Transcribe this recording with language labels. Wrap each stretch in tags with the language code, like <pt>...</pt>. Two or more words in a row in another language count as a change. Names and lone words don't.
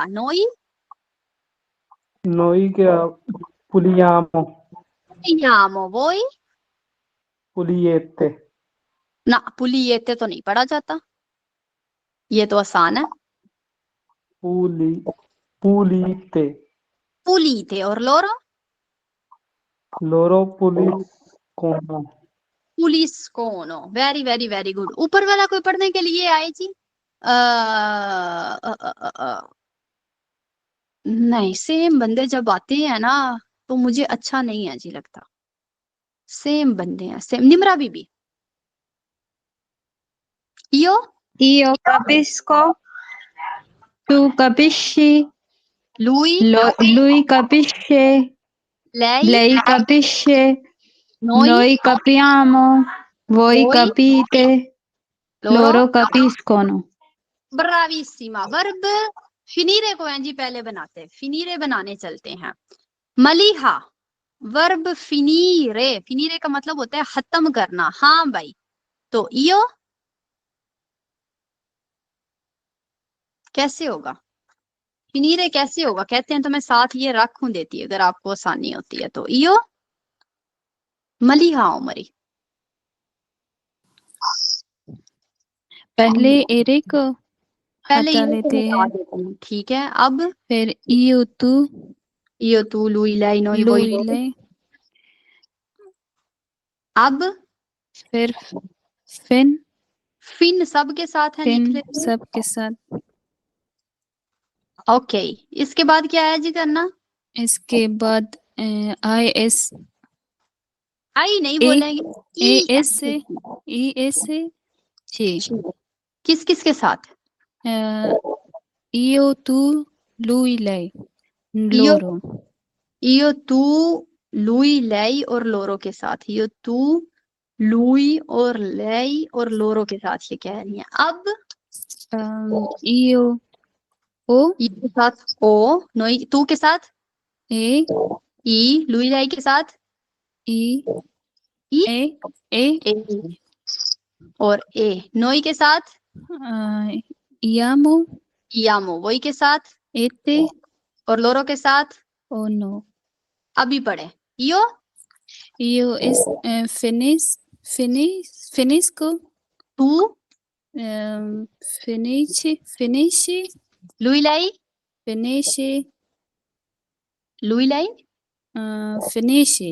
<it>नोई नोई के पुलियामो, iamo voi पुलियेते।</it> <hi>ना, पुलियेते तो नहीं पढ़ा जाता, ये तो आसान है।</hi> <it>पुली pulite, pulite और loro loro puliscono,</it> <en>puliscono। very very very good.</en> <hi>ऊपर वाला कोई पढ़ने के लिए आए जी? नहीं, सेम बंदे जब आते हैं ना तो मुझे अच्छा नहीं है जी लगता। सेम बंदे हैं, सेम। निमरा बीबी,</hi> <it>io Io capisco, tu capisci, lui lui capisce, lei lei capisce, noi noi capiamo, voi voi capite, loro loro capiscono. bravissima।</it> <hi>वर्ब फिनीरे को हैं जी पहले बनाते, फिनीरे बनाने चलते हैं। मलिहा वर्ब फिनीरे, फिनीरे का मतलब होता है खत्म करना। हाँ भाई, तो इयो कैसे होगा? फिनीरे कैसे होगा कहते हैं, तो मैं साथ ये रखूं देती अगर आपको आसानी होती है तो।</hi> <it>इयो मलिहा उमरी।</it> <hi>पहले एरे को पहले हटा ये लेते हटा हैं, देते हैं, ठीक है। अब</hi> <it>फिर io tu, io tu lui lei noi voi lui</it> <hi>लो।</hi> <it>lei,</it> <hi>अब फिर फिन, फिन सबके साथ है, लिख फिन लेते हैं। सबके साथ। ओके, इसके बाद क्या है जी करना? इसके बाद आई एस आई नहीं ए बोलेंगे, ए ई एस से ई एस से जी। किस किस के साथ?</hi> <it>io tu lui lei इयो loro io tu lui lei</it> <hi>और लोरो के साथ।</hi> <it>io tu lui</it> <hi>और लाई और लोरो के साथ ये कह रही है। अब</hi> <it>io o</it> <hi>ई के साथ ओ,</hi> <it>noi tu</it> <hi>के साथ</hi> <it>e</it> <hi>ई,</hi> <it>lui lei</it> <hi>के साथ</hi> <it>i ई e</it> <hi>ए और ए, नोई के साथ</hi> <it>iamo</it> <hi>यामो, वही के साथ</hi> <it>ete</it> <hi>और लोरो के साथ</hi> <it>o no</it> <hi>अभी पढ़े। इयो</hi> <it>io es finisco तू finisci lui lei finisci lui lei finisci</it>